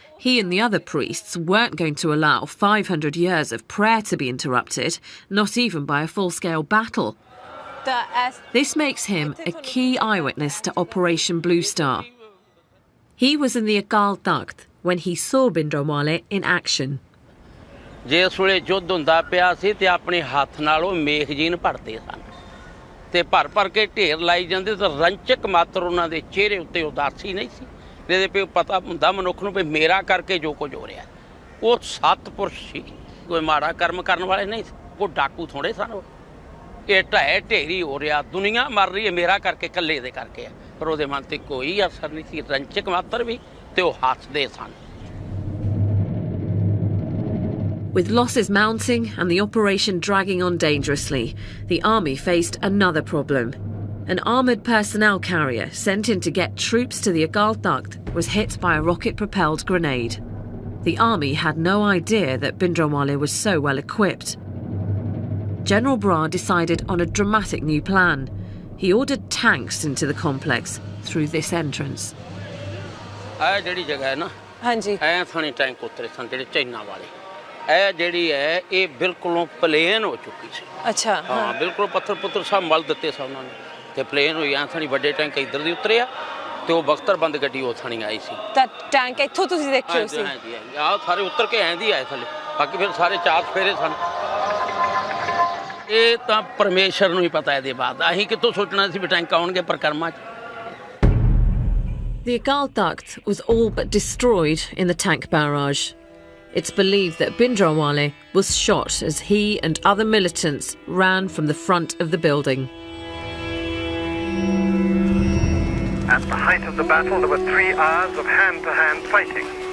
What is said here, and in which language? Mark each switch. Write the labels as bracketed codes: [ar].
[en] He and the other priests weren't going to allow 500 years of prayer to be interrupted, not even by a full-scale battle. This makes him a key eyewitness to Operation Blue Star. He was in the Akal Takht when he saw Bhindranwale in action. [pa] ਜਿਸ ਵੇਲੇ ਯੁੱਧ ਹੁੰਦਾ ਪਿਆ ਸੀ ਤੇ ਆਪਣੇ ਹੱਥ ਨਾਲ ਉਹ ਮੇਖਜੀਨ ਭਰਦੇ ਸਨ ਤੇ ਭਰ ਕੇ ਢੇਰ ਲਾਈ ਜਾਂਦੇ ਤਾਂ ਰੰਚਕ ਮਾਤਰ ਉਹਨਾਂ ਦੇ ਚਿਹਰੇ ਉੱਤੇ ਉਦਾਸੀ ਨਹੀਂ ਸੀ ਜਿਹਦੇ ਪੇ ਪਤਾ ਹੁੰਦਾ ਮਨੁੱਖ ਨੂੰ ਵੀ ਮੇਰਾ ਕਰਕੇ ਜੋ ਕੁਝ ਹੋ ਰਿਹਾ ਉਹ ਸਤਪੁਰਸ਼ ਸੀ ਕੋਈ ਮਾੜਾ ਕਰਮ ਕਰਨ ਵਾਲੇ ਨਹੀਂ ਉਹ ਡਾਕੂ ਥੋੜੇ ਸਨ ਇਹ ਢਹਿ ਢੇਰੀ ਹੋ ਰਿਹਾ, ਦੁਨੀਆ ਮਰ ਰਹੀ ਹੈ, ਮੇਰਾ ਕਰਕੇ ਇਕੱਲੇ ਦੇ ਕਰਕੇ ਹੈ। ਪਰ ਉਹਦੇ ਮਨ ਤੇ ਕੋਈ ਅਸਰ ਨਹੀਂ ਸੀ, ਰੰਚਕ ਮਾਤਰ ਵੀ, ਤੇ ਉਹ ਹੱਸਦੇ ਸਨ। [en] With losses mounting and the operation dragging on dangerously, the army faced another problem. An armoured personnel carrier sent in to get troops to the Agal Takht was hit by a rocket-propelled grenade. The army had no idea that Bhindranwale was so well equipped. General Brar decided on a dramatic new plan. He ordered tanks into the complex through this entrance. [pa] ਇਹ ਜਿਹੜੀ ਜਗ੍ਹਾ ਹੈ ਨਾ, ਹਾਂਜੀ, ਐ ਥਾਣੀ tank ਉਤਰੇ ਸਨ ਜਿਹੜੇ ਚਾਈਨਾ ਵਾਲੇ। ਇਹ ਜਿਹੜੀ ਹੈ ਇਹ ਬਿਲਕੁਲੋਂ ਪਲੇਨ ਹੋ ਚੁੱਕੀ ਸੀ। ਅੱਛਾ, ਹਾਂ, ਬਿਲਕੁਲ ਪੱਥਰ ਪੁੱਤਰ ਸਭ ਮਲ ਦਿੱਤੇ ਸਨ ਉਹਨਾਂ ਨੇ, ਤੇ ਪਲੇਨ ਹੋਈ ਐ ਥਾਣੀ ਵੱਡੇ ਟੈਂਕ ਇੱਧਰ ਦੀ ਉਤਰਿਆ, ਤੇ ਉਹ ਬਖਤਰਬੰਦ ਗੱਡੀ ਉਹ ਥਾਣੀ ਆਈ ਸੀ। ਤਾਂ ਟੈਂਕ ਇੱਥੋਂ ਤੁਸੀਂ ਦੇਖਿਓ ਸੀ? ਹਾਂਜੀ, ਆਹ ਸਾਰੇ ਉਤਰ ਕੇ ਐਂ ਦੀ ਆਏ ਥੱਲੇ, ਬਾਕੀ ਫਿਰ ਸਾਰੇ ਚਾਰ ਫੇਰੇ ਸਨ। ਇਹ ਤਾਂ ਪਰਮੇਸ਼ਰ ਨੂੰ ਹੀ ਪਤਾ ਇਹਦੇ ਬਾਅਦ, ਅਸੀਂ ਕਿੱਥੋਂ ਸੋਚਣਾ ਸੀ ਵੀ ਟੈਂਕ ਆਉਣਗੇ ਪਰਕਰਮਾ 'ਚ। [en] The Agal Takht was all but destroyed in the tank barrage. It's believed that Bhindranwale was shot as he and other militants ran from the front of the building. At the height of the battle, there were 3 hours of hand-to-hand fighting.